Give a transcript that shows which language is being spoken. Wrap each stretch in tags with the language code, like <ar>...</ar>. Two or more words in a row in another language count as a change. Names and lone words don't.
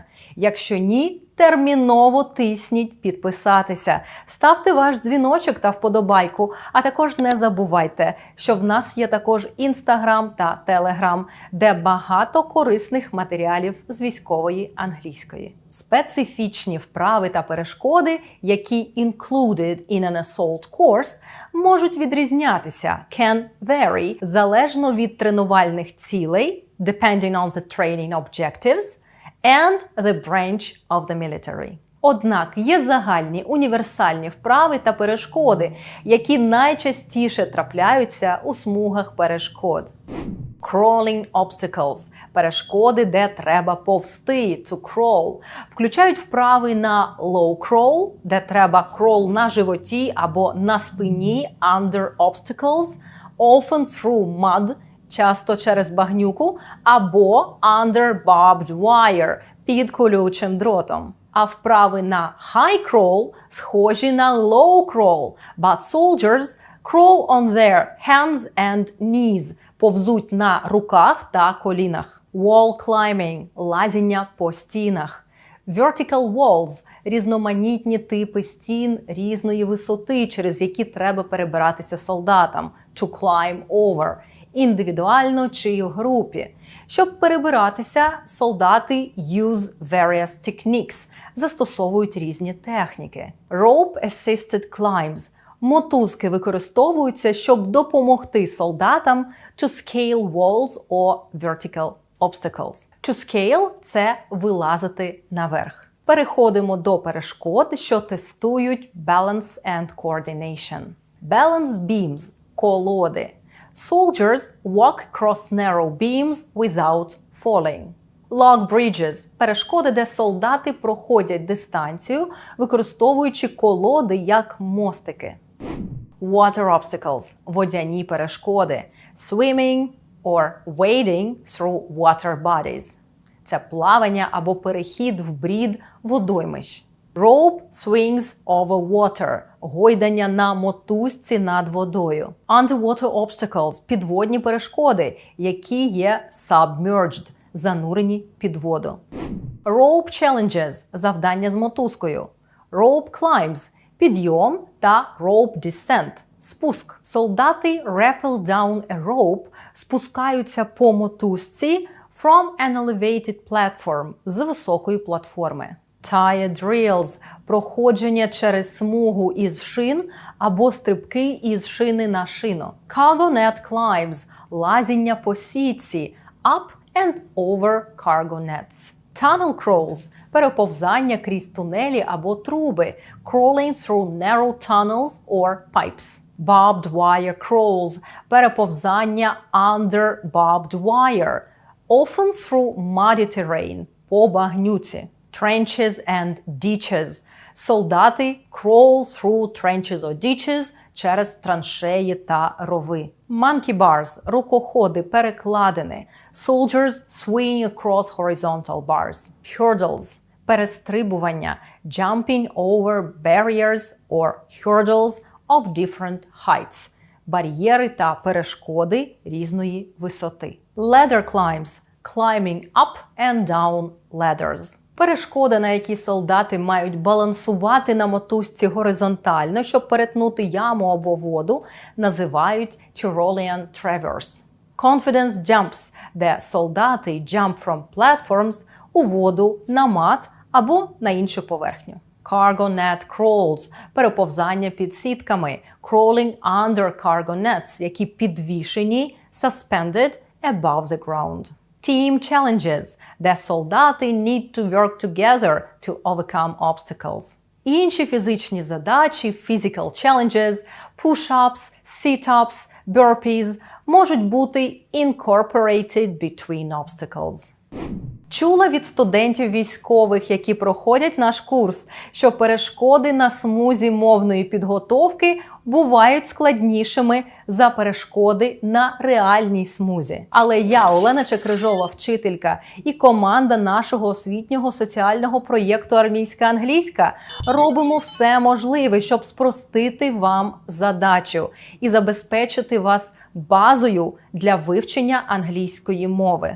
<uk>Якщо ні, терміново тисніть підписатися, ставте ваш дзвіночок та вподобайку, а також не забувайте, що в нас є також Інстаграм та Телеграм, де багато корисних матеріалів з військової англійської. Специфічні вправи та перешкоди, які</uk> <en>included in an assault course,</en> <uk>можуть відрізнятися,</uk> <en>can vary,</en> <uk>залежно від тренувальних цілей,</uk> <en>depending on the training objectives, and the branch of the military.</en> <uk>Однак є загальні універсальні вправи та перешкоди, які найчастіше трапляються у смугах перешкод.</uk> <en>Crawling obstacles –</en> <uk>перешкоди, де треба повзти,</uk> <en>to crawl,</en> <uk>включають вправи на</uk> <en>low crawl,</en> <uk>де треба crawl на животі або на спині,</uk> <en>under obstacles, often through mud,</en> <uk>часто через багнюку, або</uk> <en>under barbed wire,</en> <uk>під колючим дротом. А вправи на</uk> <en>high crawl</en> <uk>схожі на</uk> <en>low crawl, but soldiers crawl on their hands and knees,</en> <uk>повзуть на руках та колінах.</uk> <en>Wall climbing</en> <uk>– лазіння по стінах.</uk> <en>Vertical walls –</en> <uk>різноманітні типи стін різної висоти, через які треба перебиратися солдатам.</uk> <en>To climb over –</en> <uk>індивідуально чи в групі. Щоб перебиратися, солдати</uk> <en>use various techniques,</en> <uk>застосовують різні техніки.</uk> <en>Rope-assisted climbs –</en> <uk>мотузки використовуються, щоб допомогти солдатам</uk> <en>to scale walls or vertical obstacles. To scale –</en> <uk>це вилазити наверх. Переходимо до перешкод, що тестують</uk> <en>balance and coordination. Balance beams – колоди. Soldiers walk across narrow beams without falling. Log bridges –</en> <uk>перешкоди, де солдати проходять дистанцію, використовуючи колоди як мостики.</uk> <en>Water obstacles –</en> <uk>водяні перешкоди.</uk> <en>Swimming or wading through water bodies –</en> <uk>це плавання або перехід в брід водоймищ.</uk> <en>Rope swings over water –</en> <uk>гойдання на мотузці над водою.</uk> <en>Underwater obstacles –</en> <uk>підводні перешкоди, які є submerged – занурені під воду.</uk> <en>Rope challenges –</en> <uk>завдання з мотузкою.</uk> <en>Rope climbs –</en> <uk>підйом та</uk> <en>rope descent –</en> <uk>спуск.</uk> <en>Солдати rappel down a rope –</en> <uk>спускаються по мотузці</uk> <en>from an elevated platform –</en> <uk>з високої платформи.</uk> <en>Tire drills –</en> <uk>проходження через смугу із шин або стрибки із шини на шину.</uk> <en>Cargo net climbs –</en> <uk>лазіння по сітці</uk> <en>up and over cargo nets. Tunnel crawls –</en> <uk>переповзання крізь тунелі або труби.</uk> <en>Crawling through narrow tunnels or pipes. Barbed wire crawls – переповзання under barbed wire. Often through muddy terrain –</en> <uk>по багнюці.</uk> <en>Trenches and ditches – солдати crawl through trenches or ditches</en> <uk>через траншеї та рови.</uk> <en>Monkey bars – рукоходи, перекладини. Soldiers swing across horizontal bars. Hurdles – перестрибування, jumping over barriers or hurdles of different heights.</en> <uk>Бар'єри та перешкоди різної висоти.</uk> <en>Ladder climbs – climbing up and down ladders.</en> <uk>Перешкода, на якій солдати мають балансувати на мотузці горизонтально, щоб перетнути яму або воду, називають Tyrolean Traverse.</uk> <en>Confidence jumps,</en> <uk>де солдати</uk> <en>jump from platforms</en> <uk>у воду, на мат або на іншу поверхню.</uk> <en>Cargo net crawls –</en> <uk>переповзання під сітками,</uk> <en>crawling under cargo nets,</en> <uk>які підвішені,</uk> <en>suspended above the ground. Team challenges,</en> <uk>де солдати</uk> <en>need to work together to overcome obstacles.</en> <uk>Інші фізичні задачі,</uk> <en>physical challenges, push-ups, sit-ups, burpees</en> <uk>можуть бути</uk> <en>incorporated between obstacles.</en> <uk>Чула від студентів військових, які проходять наш курс, що перешкоди на смузі мовної підготовки бувають складнішими за перешкоди на реальній смузі. Але я, Олена Чекрижова, вчителька, і команда нашого освітнього соціального проєкту «Армійська англійська» робимо все можливе, щоб спростити вам задачу і забезпечити вас базою для вивчення англійської мови.</uk>